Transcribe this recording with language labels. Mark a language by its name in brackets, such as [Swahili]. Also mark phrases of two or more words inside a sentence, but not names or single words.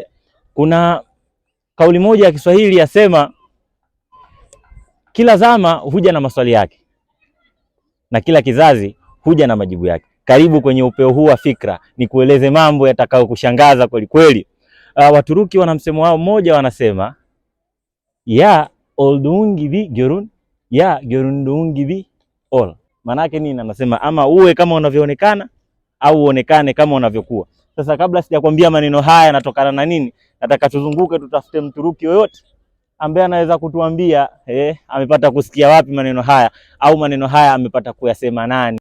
[Swahili] Kuna kauli moja ya Kiswahili yasema, kila zama huja na maswali yake na kila kizazi huja na majibu yake. Karibu kwenye upeo huu wa fikra, ni kueleze mambo yatakao kushangaza kweli kweli. Waturuki wana msemo wao mmoja, wanasema [Turkish] ya olduğun gibi görün, ya göründüğün gibi ol. [Swahili] Maana yake nini? Anasema ama uwe kama unavyoonekana au uonekane kama unavyokuwa. Sasa kabla sijakwambia maneno haya yanatokana na nini, nataka tuzunguke tutafute Mturuki yoyote ambaye anaweza kutuambia amepata kusikia wapi maneno haya, au maneno haya amepata kuyasema nani.